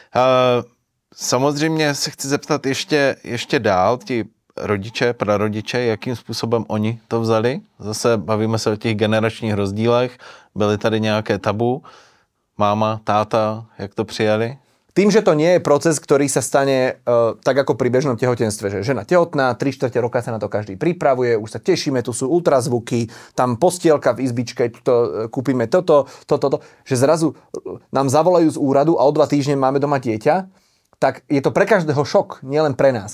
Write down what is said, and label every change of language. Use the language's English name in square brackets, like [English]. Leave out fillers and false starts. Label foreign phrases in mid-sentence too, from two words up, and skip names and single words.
[Czech] Samozřejmě se chci zeptat ještě dál, ti rodiče, prarodiče, jakým způsobem oni to vzali. Zase bavíme se o těch generačních rozdílech. Byly tady nějaké tabu? Máma, táta, jak to přijali? [Slovak] Tým, že to nie je proces, ktorý sa stane tak ako pri bežnom tehotenstve, že žena tehotná, 3/4 roka sa na to každý pripravuje, už sa tešíme, tu sú ultrazvuky, tam postielka v izbičke, kúpime toto, že zrazu nám zavolajú z úradu a o 2 týždne máme doma dieťa, tak je to pre každého šok, nielen pre nás.